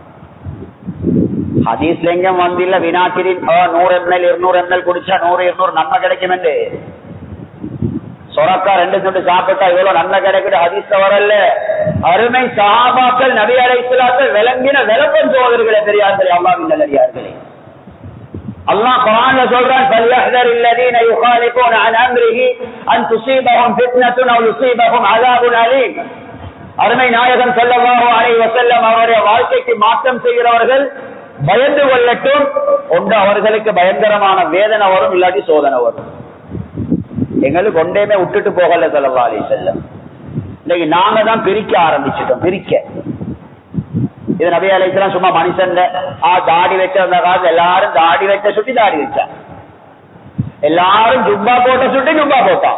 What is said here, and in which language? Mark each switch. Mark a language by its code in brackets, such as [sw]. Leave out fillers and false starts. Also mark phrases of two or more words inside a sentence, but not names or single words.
[ta] ஹதீஸ்ல எங்க வந்தில்ல வினாக்கிரி 100 ml 200 ml குடிச்சா 100-200 நன்மை கிடைக்கும் என்று. சொரக்கா 2 துண்டு சாப்பிட்டா இவ்வளவு நன்மை கிடைக்குது ஹதீஸ்ல வரல. அருமை சஹாபாக்கள் நபி அலைஹிஸ்ஸலாத்து விளங்கின விளக்கம் சோதர்களே, பெரியார்களே, அல்லாஹ்வின் நல்லடியார்களே. அல்லாஹ் குர்ஆன்ல சொல்றான், [ar] فَلْيَحْذَرِ الَّذِينَ يُخَالِفُونَ عَنْ أَمْرِهِ أَنْ تُصِيبَهُمْ فِتْنَةٌ أَوْ يُصِيبَهُمْ عَذَابٌ أَلِيمٌ. [ta] அருமை நாயகம் [ar] صلى الله عليه وسلم [ta] அவருடைய வாழ்க்கைக்கு மாற்றம் செய்கிறவர்கள் பயந்து கொள்ளட்டும். ஒன்று அவர்களுக்கு பயங்கரமான வேதனை வரும், இல்லாட்டி சோதனை வரும். எங்களுக்கு ஒன்றையுமே விட்டுட்டு போகல [ar] صلى الله عليه وسلم. [ta] இன்னைக்கு நாங்க தான் பிரிக்க ஆரம்பிச்சிட்டோம். இது நபி அலைஹிஸ்ஸலாம் சும்மா மனுஷன் தாடி வச்ச அந்த காலத்துல எல்லாரும் தாடி வச்ச சுட்டி தாடி வச்சான், எல்லாரும் ஜுப்பா போட்ட சுட்டி ஜுப்பா போட்டான்.